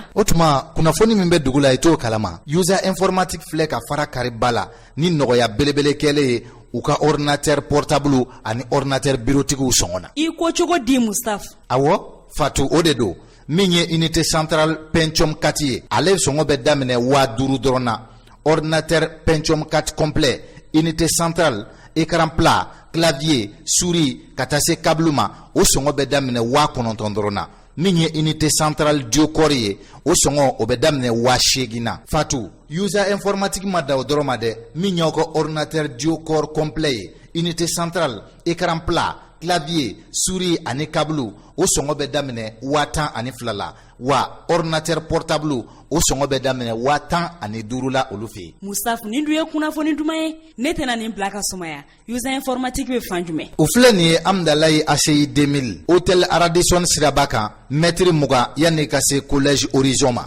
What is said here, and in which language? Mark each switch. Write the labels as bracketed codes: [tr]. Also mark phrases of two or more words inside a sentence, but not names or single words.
[bm] o tuma kunnafoni min bɛ dugu la i t'o kalama user informatique filɛ ka fara kari ba la ni nɔgɔya belebele kɛlen ye u ka [fr] ordinateur portable [bm] ani ordinateur bureautigiw sɔngɔ na i ko cogo di Mustapha awɔ Fatou o de don min ye [fr] unité centrale [bm] Pentium 4 ye ale sɔngɔ bɛ daminɛ 5000 dɔrɔn na. [fr] Ordinateur Pentium 4 complet, unité centrale, écran plat, clavier, souris, [bm] ka taa se câble ma o sɔngɔ bɛ daminɛ 9000 dɔrɔn na. Min ye [fr] unité centrale [bm] Duocor ye o sɔngɔ o bɛ daminɛ 8000 na. Fatu, user informatique ma da o dɔrɔn ma dɛ, min y'aw ka ordinateur Duocor complet ye, [fr] unité centrale, écran plat, clavier, souris [bm] ani câble o sɔngɔ bɛ daminɛ 102 la. Wa [fr] ordinateur portable [bm] o sɔngɔ bɛ daminɛ 115 la olu fɛ. Mustapha nin dun ye kunnafoni duman ye ne tɛna nin bila ka sumaya user informatique bɛ fan jumɛn. O filɛ nin ye Amdalayi ACI 2000 hôtel Radisson siraba kan mètre 20 yanni ka se collège Horizon ma.